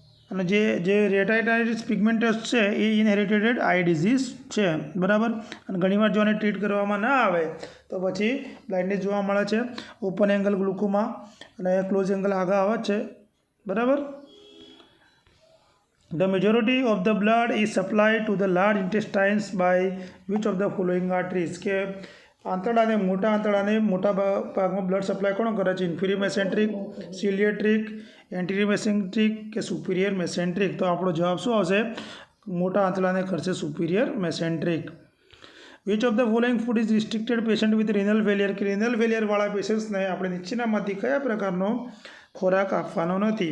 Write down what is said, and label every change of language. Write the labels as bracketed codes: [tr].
[gu] અને જે રેટાઇટાઇટિસ પિગમેન્ટોસ છે એ ઇનહેરિટેડ આઈ ડિઝીઝ છે, બરાબર. અને ઘણીવાર જો આને ટ્રીટ કરવામાં ના આવે તો પછી બ્લાઇન્ડનેસ જોવા મળે છે. ઓપન એંગલ ગ્લુકોમા અને ક્લોઝ એંગલ આગળ આવે છે, બરાબર. [en] The majority of the blood is supplied to the large intestines by which of the following arteries? [gu] કે આંતરડાને મોટા ભાગમાં બ્લડ સપ્લાય કોણ કરે છે? ઇન્ફિરિયર મેસેન્ટ્રિક, સિલિએટ્રિક, એન્ટિરિયર મેસેન્ટ્રિક કે સુપિરિયર મેસેન્ટ્રિક? તો આપણો જવાબ શું આવશે? મોટા આંતરડાને કરશે superior મેસેન્ટ્રિક. [en] Which of the following food is restricted patient with renal failure? [gu] કે રેનલ ફેલિયરવાળા પેશન્ટ્સને આપણે નીચેનામાંથી કયા પ્રકારનો ખોરાક આપવાનો નથી?